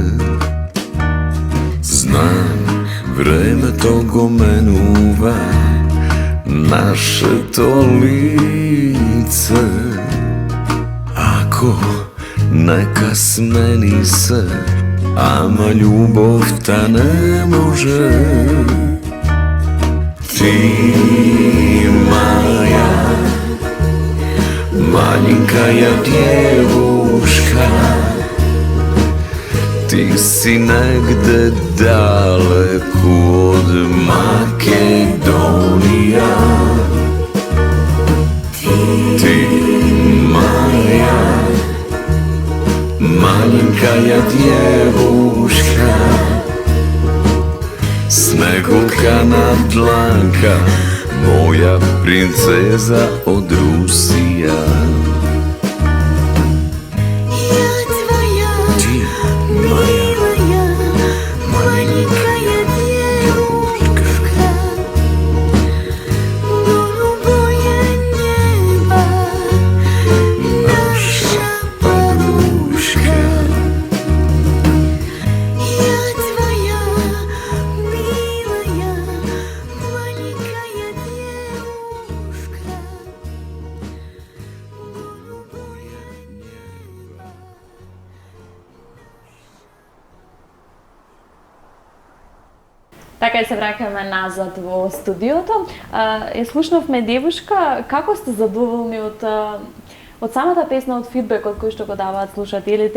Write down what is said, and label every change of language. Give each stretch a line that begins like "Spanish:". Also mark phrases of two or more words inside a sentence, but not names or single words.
Macedonian: Знам, времето го менува нашето лице, ако нека смени се, ама љубовта не може. Ти моја
Russian: маленькая девушка,
Macedonian: ти си негде далеку од Македонија. Ти моја
Russian: маленькая девушка,
Macedonian: Снегулкана Бланка, моја принцеза од Русија. Ти моја
Russian: маленькая девушка, голубое небо, наша подружка. Я твоя милая маленькая девушка, голубое небо.
Macedonian: Така и се враќаме назад во студиото. Ја слушнавме девушка, како сте задоволни од самата песна, од фидбекот кој што го даваат слушателите?